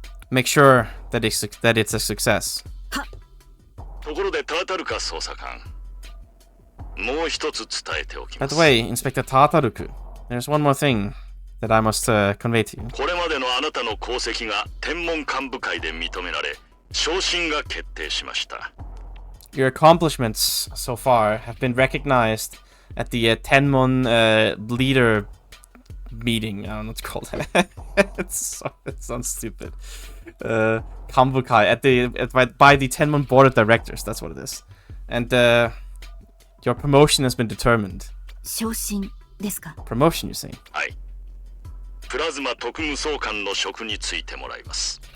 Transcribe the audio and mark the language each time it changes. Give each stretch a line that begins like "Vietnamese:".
English: Make sure that it's a success.
Japanese: ところでタータルカ捜査官。もう一つ伝えておきま
English: By
Japanese: す。
English: the way, Inspector Tataruku, there's one more thing that I must convey to you.
Japanese: これまでのあなたの功績が天文幹部会で認められ、昇進が決定しました。
English: Your accomplishments so far have been recognized at the Tenmon leader meeting. I don't know what to call that. It sounds stupid. Kambukai by the Tenmon board of directors. That's what it is. And your promotion has been determined.
Japanese: 昇進ですか？
English: Promotion, you say?
Japanese: はい。プラズマ特務総監の職に就いてもらいます。